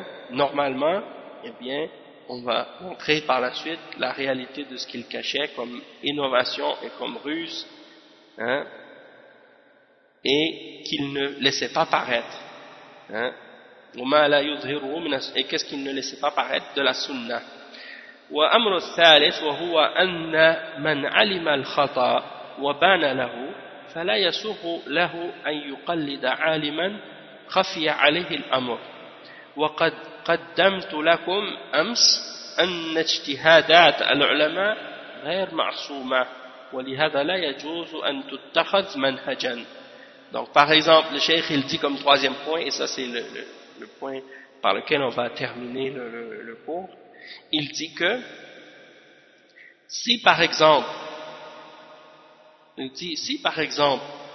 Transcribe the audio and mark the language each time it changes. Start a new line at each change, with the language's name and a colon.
French: Normalement, eh bien, on va montrer par la suite la réalité de ce qu'il cachait comme innovation et comme ruse, et qu'il ne laissait pas paraître. Et qu'est-ce qu'il ne laissait pas paraître de la sunna.
Arabic: وَأَمْرُ الثَّالِثُ وَهُوَ أَنَّ مَنْ عَلِمَ الْخَطَأَ وَبَانَ لَهُ فَلَا يَسُغُ لَهُ أَنْ يُقَلِّدَ عَالِمًا خَفِيَ عَلَيْهِ الْأَمْرُ وَقَدْ قدمت لكم أمس أن اجتهادات العلماء غير معصومة ولهذا لا يجوز أن تتخذ منهجا.
French: Donc par exemple le cheikh il dit comme troisième point, et ça c'est le point par lequel on va terminer le cours, il dit que si par exemple